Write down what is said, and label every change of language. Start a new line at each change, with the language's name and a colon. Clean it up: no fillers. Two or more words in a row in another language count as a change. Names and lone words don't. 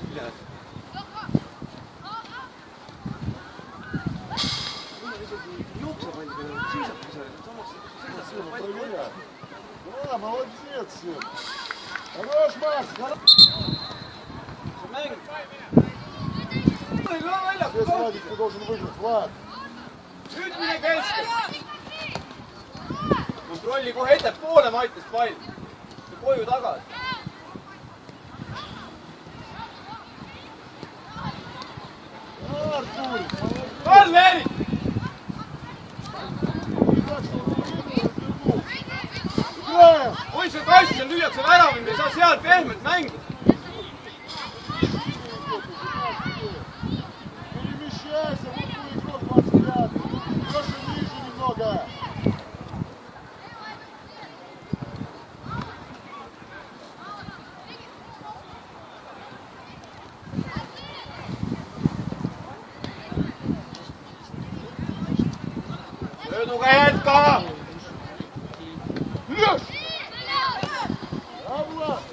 Russian: Проверяй. Да, молодец, Сем. Хорош, Макс, хорош. Здесь, Владик, ты должен выиграть, Влад.
Estonian: Nüüd mine keskel! Kontrolli kohe ettepoole Mattias pall. Koju tagasi.
Russian: Артур,
Estonian: Karl Erik!
Russian: играем.
Estonian: Kui see kast seal lüüakse värav, me ei saa seal pehmet mängida.
Russian: Перемещайся, вот твой игрок 25. Леша, ниже немного.
Estonian: Sööduga jätka!
Russian: Леш! А, Влад,